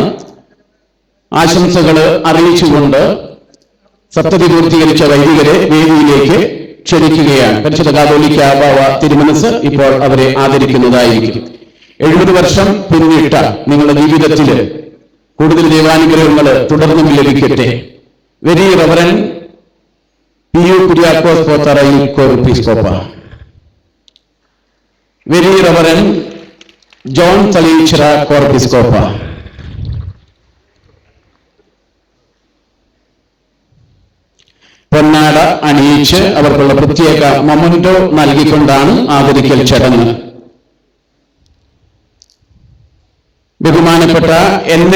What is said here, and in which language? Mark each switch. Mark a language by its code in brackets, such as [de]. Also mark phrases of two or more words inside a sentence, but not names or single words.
[ml] ആശംസകൾ അറിയിച്ചുകൊണ്ട് സപ്തതി പൂർത്തീകരിച്ച വൈദികരെ വേദിയിലേക്ക് ക്ഷണിക്കുകയാണ്. പരിശുദ്ധ കാതോലിക്ക ബാവ തിരുമനസ് ഇപ്പോൾ അവരെ ആദരിക്കുന്നതായിരിക്കും. 70 വർഷം പിന്നിട്ട നിങ്ങളുടെ ജീവിതത്തിൽ കൂടുതൽ ദൈവാനുഗ്രഹങ്ങൾ തുടർന്നും ലഭിക്കട്ടെ. [en] Very Reverend P.U. Kuriakos Potarai Korpiscopa, Very Reverend John Talichra Korpiscopa, [ml] പൊന്നാട അണിയിച്ച് അവർക്കുള്ള പ്രത്യേക മൊമന്റോ നൽകിക്കൊണ്ടാണ് ആദരിക്കൽ ചടങ്ങ്. ബഹുമാനപ്പെട്ട N.I.